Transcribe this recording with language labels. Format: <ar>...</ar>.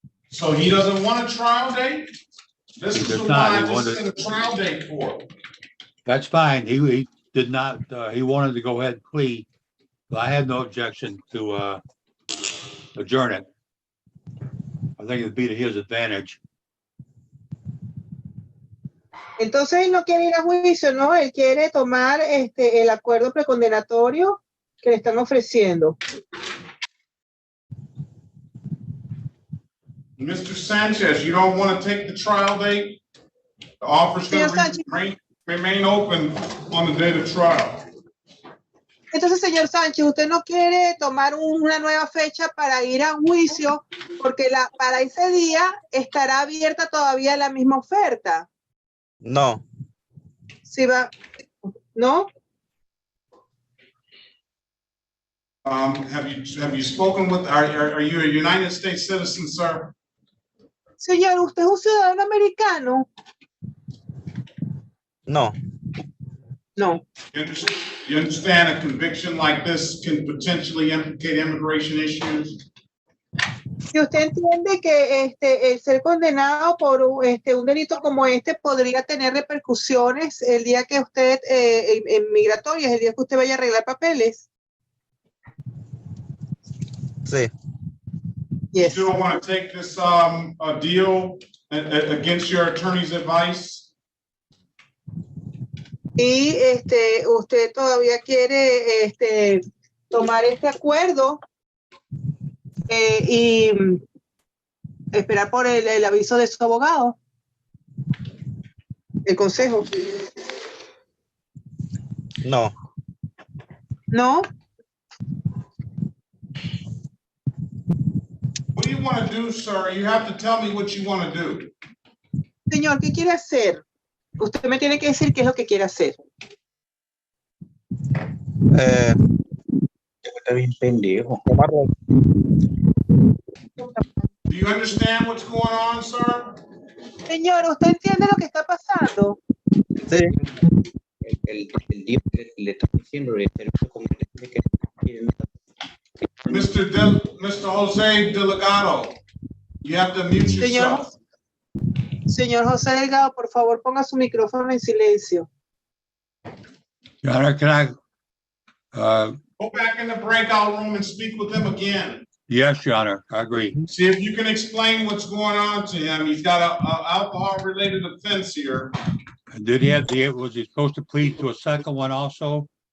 <en>So he doesn't want a trial date? This is the one I just set a trial date for. That's fine. He did not, he wanted to go ahead and plea. But I had no objection to adjourn it. I think it'd be to his advantage.</en> <es>Entonces él no quiere ir a juicio, ¿no? Él quiere tomar el acuerdo precondenatorio que le están ofreciendo.</es> <en>Mr. Sanchez, you don't want to take the trial date? The offer's going to remain open on the date of trial.</en> <es>Entonces, señor Sánchez, usted no quiere tomar una nueva fecha para ir a juicio porque para ese día estará abierta todavía la misma oferta. No. Sí va, ¿no?</es> <en>Have you spoken with, are you a United States citizen, sir?</en> <es>Señor, ¿usted es un ciudadano americano? No.</es> <en>No. You understand a conviction like this can potentially implicate immigration issues?</en> <es>Si usted entiende que el ser condenado por un delito como podría tener repercusiones el día que usted, en migratorias, el día que usted vaya a arreglar papeles. Sí.</es> <en>Yes. You don't want to take this deal against your attorney's advice?</en> <es>Y usted todavía quiere tomar este acuerdo y esperar por el aviso de su abogado, el consejo. No.</es> <en>No. What do you want to do, sir? You have to tell me what you want to do.</en> <es>Señor, ¿qué quiere hacer? Usted me tiene que decir qué es lo que quiere hacer. Está bien pendejo.</es> <en>Do you understand what's going on, sir?</en> <es>Señor, ¿usted entiende lo que está pasando? Sí. El día que le está diciendo de servicio comunitario que</es> <en>Mr. Jose Delegado, you have to mute yourself.</en> <es>Señor José Delgado, por favor, ponga su micrófono en silencio.</es> <en>Your Honor, can I? Go back in the breakout room and speak with him again. Yes, Your Honor, I agree. See if you can explain what's going on to him. He's got a alcohol-related offense here. Did he was he supposed to plead to a second one also?</en>